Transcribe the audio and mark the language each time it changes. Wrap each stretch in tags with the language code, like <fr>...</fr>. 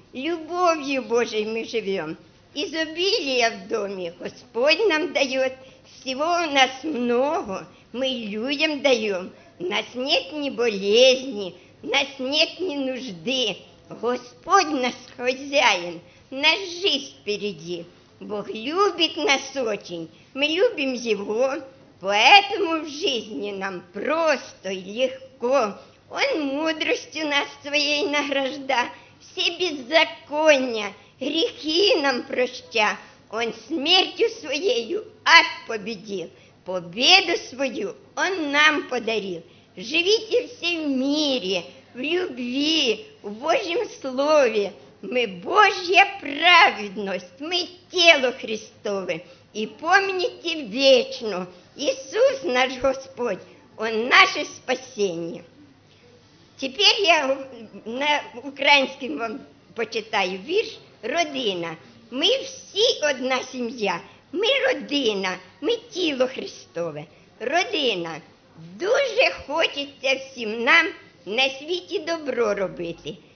<uk>Любов'ю Божій ми живем. Ізобілія в домі Господь нам дає.</uk> <ru>Всього у нас много, ми людям даем. У нас нет ні болезні, у нас нет ні нужди. Господь нас хозяїн, нас жизнь впереді. Бог любить нас очень, ми любим Його. Поэтому в жизни нам просто і легко. Он мудростью нас своєї награжда. Все беззаконня, грехи нам проща. Он смертью своєю ад победил. Победу свою он нам подарил. Живите все в мире, в любви, в Божьем слове. Мы Божья праведность, мы тело Христове. И помните вечно, Иисус наш Господь, он наше спасение.</ru> <uk>Тепер я на українському вам почитаю вірш «Родина». Ми всі одна сім'я, ми родина, ми тіло Христове. Родина, дуже хочеться всім нам на світі добро робити.</uk>